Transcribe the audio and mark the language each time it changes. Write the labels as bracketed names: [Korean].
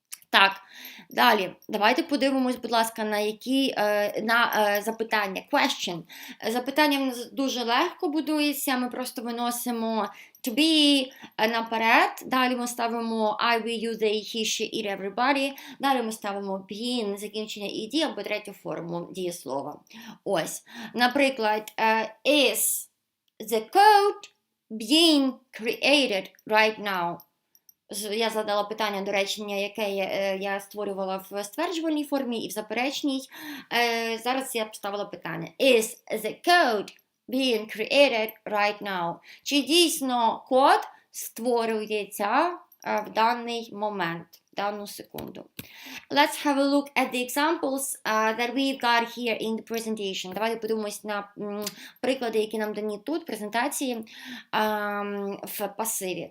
[Ukrainian] Так, далі, давайте подивимось, будь ласка, на запитання. [English] Question. [Ukrainian] Запитання в нас дуже легко будується, ми просто виносимо to be наперед, далі ми ставимо I, we, you, they, he, she, it, everybody, далі ми ставимо being, закінчення ed або третю форму дієслова. Ось, наприклад, [English] is the code being created right now? [Ukrainian] Я задала питання до речення, яке я створювала в стверджувальній формі і в заперечній. Зараз я поставила питання. [English] Is the code being created right now? [Ukrainian] Чи дійсно код створюється в даний момент, в дану секунду? [English] Let's have a look at the examples that we've got here in the presentation. [Ukrainian] Давайте подивимось на приклади, які нам дані тут, в презентації в пасиві.